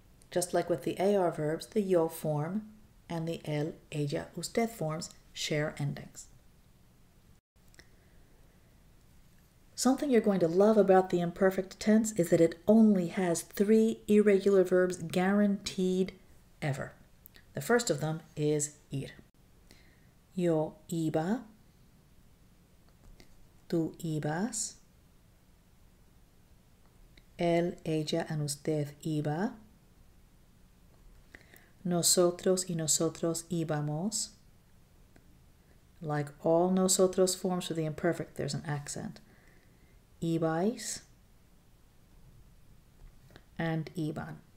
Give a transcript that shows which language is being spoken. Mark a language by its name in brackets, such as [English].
[English] Just like with the AR verbs, the yo form and the él, ella, usted forms share endings. Something you're going to love about the imperfect tense is that it only has 3 irregular verbs guaranteed ever. The first of them is ir. [Spanish] Yo iba, tú ibas, él, ella, and usted iba, nosotros y nosotros íbamos. [English] Like all nosotros forms for the imperfect, there's an accent. [Spanish] Ibais and iban.